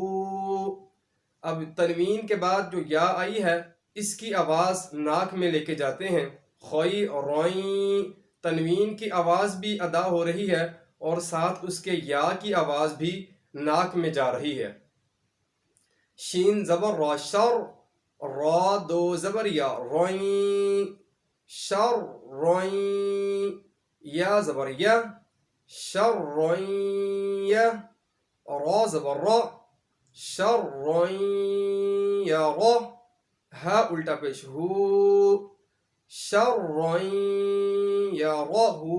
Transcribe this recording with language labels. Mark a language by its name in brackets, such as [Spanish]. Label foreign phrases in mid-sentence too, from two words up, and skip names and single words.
[Urdu] اب تنوین کے بعد جو یا آئی ہے اس کی آواز ناک میں لے کے جاتے ہیں، خوئی روئیں، تنوین کی آواز بھی ادا ہو رہی ہے اور ساتھ اس کے یا کی آواز بھی ناک میں جا رہی ہے۔ شین زبر را شر، را دو زبر یا روئیں، شر روئیں، یا زبر یا، شر روئیں یا، را زبر را، شر روئیں یا را، ہا الٹا پیش ہو، شر روئیں یا را ہو۔